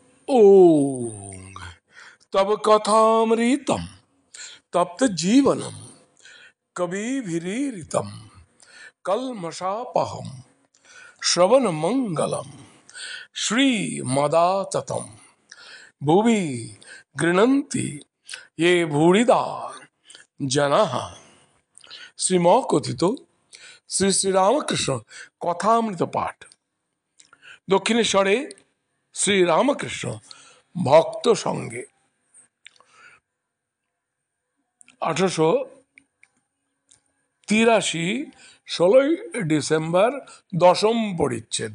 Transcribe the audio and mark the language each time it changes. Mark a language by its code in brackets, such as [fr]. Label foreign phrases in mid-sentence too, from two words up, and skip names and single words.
[sa] ओम तब कथामृतम तप्त जीवनम कविभिरीरितम कल्मषापहम श्रवण मंगलम श्रीमदाततम भुवि गृह्णन्ति ये भूरिदा जनाः। [bn] শ্রীমকথিত শ্রী শ্রীরামকৃষ্ণ কথামৃত পাঠ। দক্ষিণেশ্বরে শ্রীরামকৃষ্ণ ভক্ত সঙ্গে 1883 16 ডিসেম্বর দশম পরিচ্ছেদ।